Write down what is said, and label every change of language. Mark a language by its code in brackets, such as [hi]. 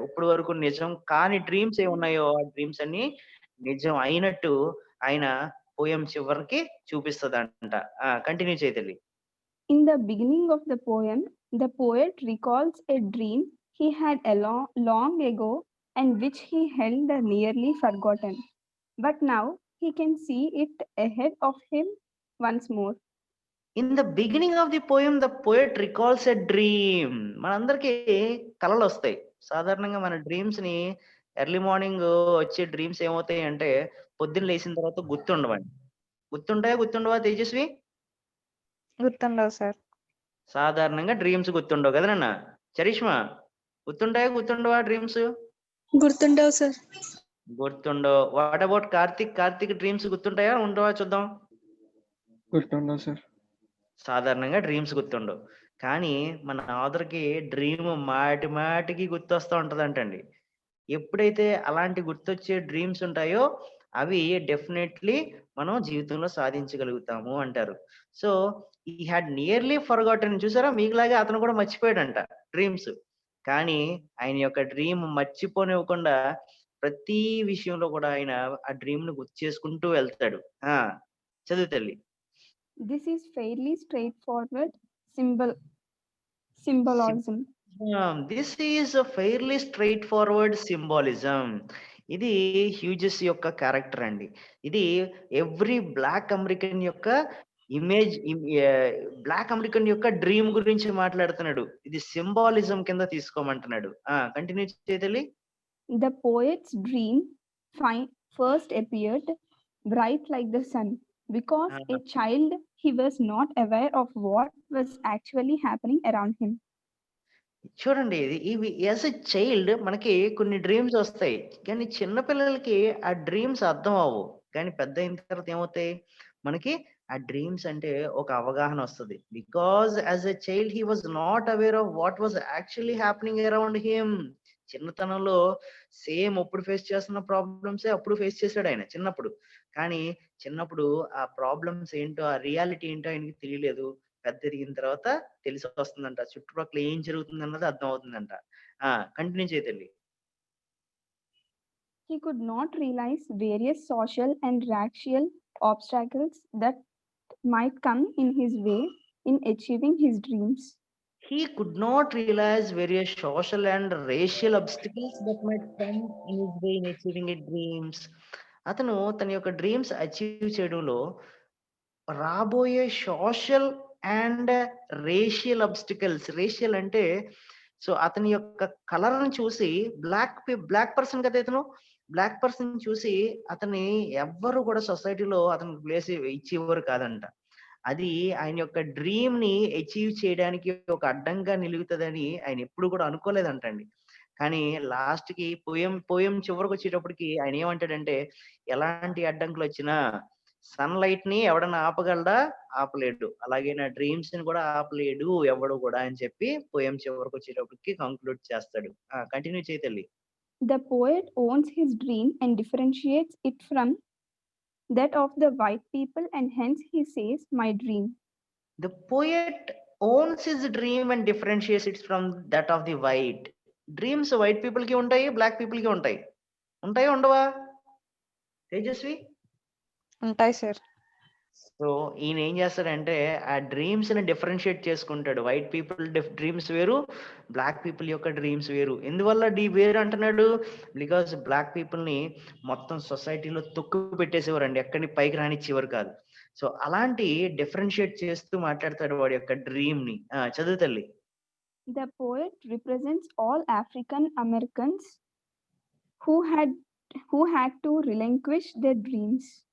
[te] ఇప్పుడు వరకు నిజం కాని డ్రీమ్స్ ఏమున్నాయో ఆ డ్రీమ్స్ అన్ని నిజం అయినట్టు ఆయన పోయం చివరికి చూపిస్తుందంట. Continue చేయతల్లి. [en] In the beginning of the poem, the poet recalls a dream he had long ago and which he held nearly forgotten. But now he can see it ahead of him once more. In the beginning of the poem the poet recalls a dream. [te] మనందరికీ కళలు వస్తాయి. సాధారణంగా మన dreams ని early morning వచ్చే dreams ఏమవుతాయి అంటే పొద్దున్న లేచిన తర్వాత గుర్తుండవండి. గుర్తుండవా తేజస్వి? గుర్తుండవు సార్. సాధారణంగా డ్రీమ్స్ గుర్తుండవు కదా నాన్న? Charisma, గుర్తుండవా dreams? గుర్తుండవు sir. గుర్తుండవు. [en] what about [te] Karthik dreams గుర్తుంటాయా ఉండవా? చూద్దాం. గుర్తుండవు సార్. సాధారణంగా డ్రీమ్స్ గుర్తుండవు. కానీ మన ఆదర్కి డ్రీమ్ మాటికి గుర్తొస్తూ ఉంటదంటండి. ఎప్పుడైతే అలాంటి గుర్తొచ్చే డ్రీమ్స్ ఉంటాయో అవి డెఫినెట్లీ మనం జీవితంలో సాధించగలుగుతాము అంటారు. [en] So ఈ had nearly forgotten. [te] చూసారా, మీకులాగే అతను కూడా మర్చిపోయాడంట డ్రీమ్స్. కానీ ఆయన యొక్క డ్రీమ్ మర్చిపోనివ్వకుండా ప్రతి విషయంలో కూడా ఆయన ఆ డ్రీమ్ ను గుర్తు చేసుకుంటూ వెళ్తాడు. చదువు తల్లి. [en] This is fairly straightforward symbolism. This is fairly straightforward symbolism. [te] ఇది హ్యూజెస్ యొక్క క్యారెక్టర్ అండి. ఇది ఎవ్రీ బ్లాక్ అమెరికన్ యొక్క ఇమేజ్, బ్లాక్ అమెరికన్ యొక్క డ్రీమ్ గురించి మాట్లాడుతున్నాడు. ఇది సింబాలిజం కింద తీసుకోమంటున్నాడు. Continue చేయతల్లి. [en] The poet's dream first appeared bright like the sun. Because a child, he was not aware of what was actually happening around him. [te] చూడండి, ఇవి [en] as a child [te] మనకి కొన్ని dreams వస్తాయి, కానీ చిన్న పిల్లలకి ఆ డ్రీమ్స్ అర్థం అవ్వవు. కానీ పెద్ద అయిన తర్వాత ఏమవుతాయి, మనకి ఆ డ్రీమ్స్ అంటే ఒక అవగాహన వస్తుంది. [en] Because as a child he was not aware of what was actually happening around him. [te] చిన్నతనంలో సేమ్ అప్పుడు ఫేస్ చేస్తున్న ప్రాబ్లమ్సే అప్పుడు ఫేస్ చేశాడు ఆయన చిన్నప్పుడు. కానీ చిన్నప్పుడు ఆ ప్రాబ్లమ్స్ ఏంటో, ఆ రియాలిటీ ఏంటో ఆయనకి తెలియలేదు. పెద్ద ఎదిగిన తర్వాత తెలిసి వస్తుందంట, చుట్టుపక్కల ఏం జరుగుతుంది అన్నది అర్థం అవుతుందంట. Continue చేయతల్లి. [en] He could not realize various social and racial obstacles that might come in his way in achieving his dreams. He could not realize various social and racial obstacles that might come in his way in achieving his dreams. [te] అతను తన యొక్క dreams achieve చేయడంలో రాబోయే social and racial obstacles. Racial అంటే so అతని యొక్క colour ని చూసి బ్లాక్ పర్సన్ కదా ఇతను, బ్లాక్ పర్సన్ చూసి అతన్ని ఎవ్వరు కూడా సొసైటీలో అతనికి ప్లేస్ ఇచ్చేవారు కాదంట. అది ఆయన యొక్క డ్రీమ్ ని అచీవ్ చేయడానికి ఒక అడ్డంగా నిలుగుతుందని ఆయన ఎప్పుడు కూడా అనుకోలేదంటండి. కానీ లాస్ట్ కి పోయం చివరికి వచ్చేటప్పటికి ఆయన ఏమంటాడంటే, ఎలాంటి అడ్డంకులు వచ్చినా సన్ లైట్ ని ఎవడన్నా ఆపగలడా? ఆపలేడు. అలాగే నా డ్రీమ్స్ ని కూడా ఆపలేడు ఎవడు కూడా అని చెప్పి పోయం చివరికి వచ్చేటప్పటికి కంక్లూడ్ చేస్తాడు. Continue చేయతల్లి. [en] The poet owns his dream and differentiates it from that of the white people, and hence he says, my dream. The poet owns his dream and differentiates it from that of the white. [te] Dreams white people కి ఉంటాయి, black people కి ఉంటాయి. ఉంటాయా ఉండవా తేజస్వి? ఉంటాయి sir. So ఈయన ఏం చేస్తాడంటే ఆ డ్రీమ్స్ ని డిఫరెన్షియేట్ చేసుకుంటాడు. వైట్ పీపుల్ డ్రీమ్స్ వేరు, బ్లాక్ పీపుల్ యొక్క డ్రీమ్స్ వేరు. ఎందువల్ల వేరు అంటున్నాడు? బికాస్ బ్లాక్ పీపుల్ ని మొత్తం సొసైటీలో తొక్కు పెట్టేసేవారండి, ఎక్కడిని పైకి రానిచ్చేవారు కాదు. సో అలాంటి డిఫరెన్షియేట్ చేస్తూ మాట్లాడతాడు వాడి యొక్క డ్రీమ్ ని. చదువు తల్లి. [en] The poet represents all African Americans who had to relinquish their dreams.